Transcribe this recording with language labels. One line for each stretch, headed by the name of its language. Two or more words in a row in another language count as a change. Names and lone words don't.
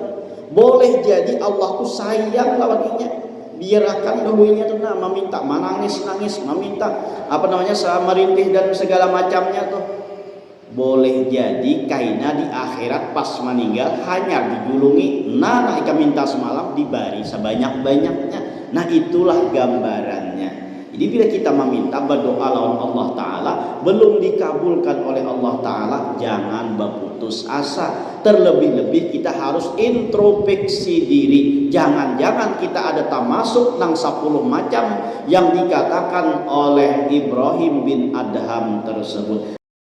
Banjar: Boleh jadi Allah tuh sayang lawan inya, biarkan dahulunya tuh nah meminta menangis meminta apa namanya merintih dan segala macamnya tuh. Boleh jadi kaina di akhirat pas meninggal hanya dijulungi nah ika minta semalam dibari sebanyak-banyaknya.
Indonesian: Nah itulah gambarannya. Jadi bila kita meminta berdoa lawan Allah Ta'ala belum dikabulkan oleh Allah Ta'ala, jangan berputus asa. Terlebih-lebih kita harus introspeksi diri. Jangan-jangan kita ada termasuk nang 10 macam yang dikatakan oleh Ibrahim bin Adham tersebut.